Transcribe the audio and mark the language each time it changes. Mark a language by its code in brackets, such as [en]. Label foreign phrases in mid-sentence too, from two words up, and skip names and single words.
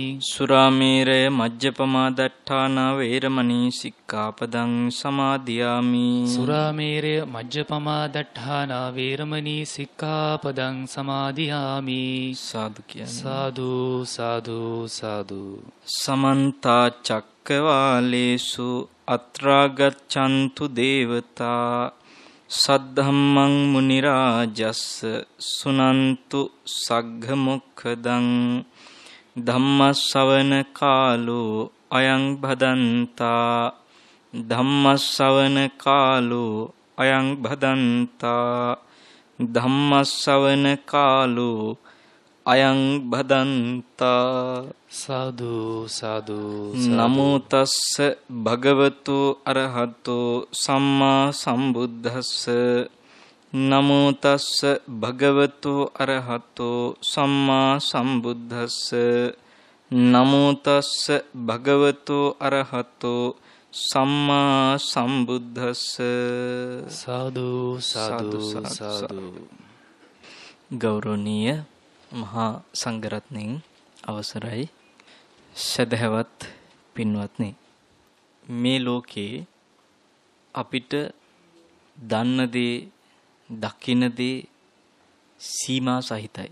[pi] සුරාමේරය මජ්ජපමා දට්ඨාන වේරමණී සික්ඛාපදං සමාදියාමි. සුරාමේරය මජ්ජපමා දට්ඨාන වේරමණී සික්ඛාපදං සමාදියාමි. [si] සාදු කියන්නේ. සාදු සාදු සාදු. [pi] සමන්ත චක්කවාලේසු අත්‍රා ගච්ඡන්තු දේවතා සද්ධම්මං මුනි රාජස්ස සුනන්තු සග්ග මොක්ඛදං ධම්මස්සවන කාලෝ අයං භදන්තා. ධම්මස්සවන කාලෝ අයං භදන්තා. ධම්මස්සවන කාලෝ අයං භදන්තා. [si] සාදු සාදු. [pi] නමෝ තස්ස භගවතු අරහතෝ සම්මා සම්බුද්දස්ස. නමෝ තස්ස භගවතු අරහතෝ සම්මා සම්බුද්දස්ස. නමෝ තස්ස භගවතු අරහතෝ සම්මා සම්බුද්දස්ස. [si] සාදු සාදු සාදු. ගෞරවනීය මහා සංඝරත්නයන් අවසරයි. සදහවත් පින්වත්නි, මේ ලෝකේ අපිට දන්න දේ දකින්න දේ සීමා සහිතයි.